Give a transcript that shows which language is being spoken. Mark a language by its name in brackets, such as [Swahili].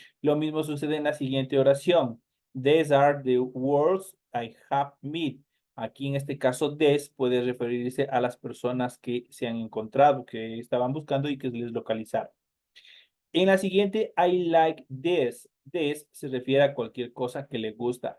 [Spanish] Lo mismo sucede en la siguiente oración. [English] These are the words I have met. [Spanish] Aquí en este caso, des puede referirse a las personas que se han encontrado, que estaban buscando y que les localizaron. En la siguiente, [English] I like this. [Spanish] This se refiere a cualquier cosa que le gusta.